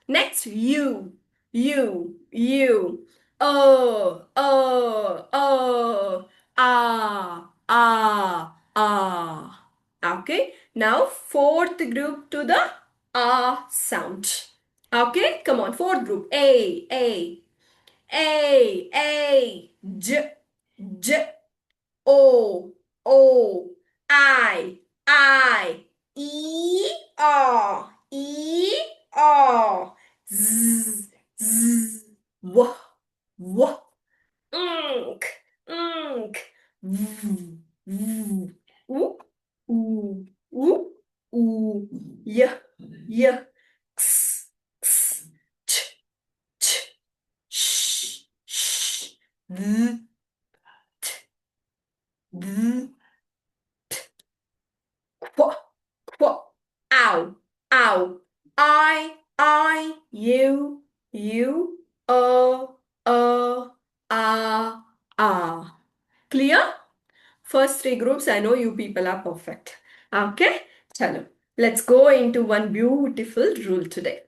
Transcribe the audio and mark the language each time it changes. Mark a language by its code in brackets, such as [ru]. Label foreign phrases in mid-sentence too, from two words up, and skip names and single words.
[en] Next, you. Ah. Okay. Now, fourth group to the ah sound. Okay, come on. Fourth group. J, j, o, I, e, z, z, w, unk, unk, v, v, u, y, x, x, ch, sh, th, th, qu, qu, ow, ow, you, ah. Clear? First three groups, I know you people are perfect. Okay? Chalo. Let's go into one beautiful rule today.